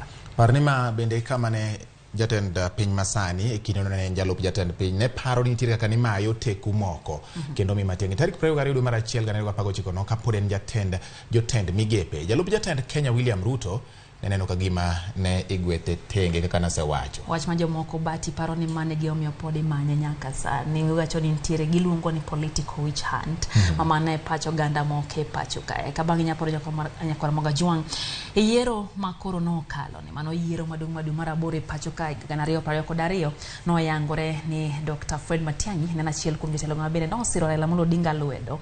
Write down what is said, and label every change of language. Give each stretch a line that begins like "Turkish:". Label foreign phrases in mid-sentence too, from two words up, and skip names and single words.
Luo (Kenya and Tanzania): Parnima bende kama ne jatend piny masani e kinde ne jalup jatend piny ne paro ni nitie kaka ni mayo teku moko kendo mi Matiang'i tarik 22 dwe mar 1 2019 no kapod en jotend migepe. Jalup jatend Kenya William Ruto neno ka gima ne igwete tenge kaka nasewacho. Wach ma jomoko bati paro ni mane gi omiyo podi manye nyaka sani. Wacho ni ntiere giluongo ni
English: political witch hunt.
Luo (Kenya and Tanzania): Mama ne pacho ganda moke pacho ka. Ka bang' Nyakorom Gajwang' e yiero ma koro no kalo ni mano yiero madung' mar 8 pacho ka 2022 no yangore ni Dr. Fred Matiang'i ne achiel kuom jotelo ma bende no siro Raila Amolo Odinga lwedo.